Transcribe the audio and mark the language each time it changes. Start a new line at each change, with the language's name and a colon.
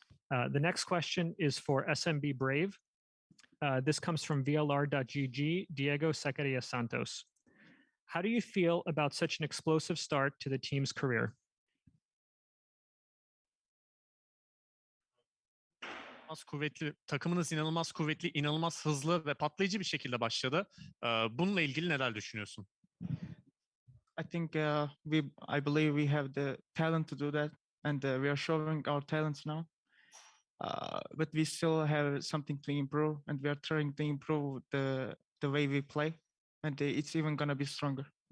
English: The next question is for SMB Brave. This comes from VLR.GG, Diego Secaria Santos. How do you feel about such an explosive start to the team's career?
Turkish: Kuvvetli, takımınız inanılmaz kuvvetli, inanılmaz hızlı ve patlayıcı bir şekilde başladı. Bununla ilgili neler düşünüyorsun?
English: I think I believe we have the talent to do that, and we are showing our talents now. But we still have something to improve, and we are trying to improve the way we play, and it's even gonna be stronger.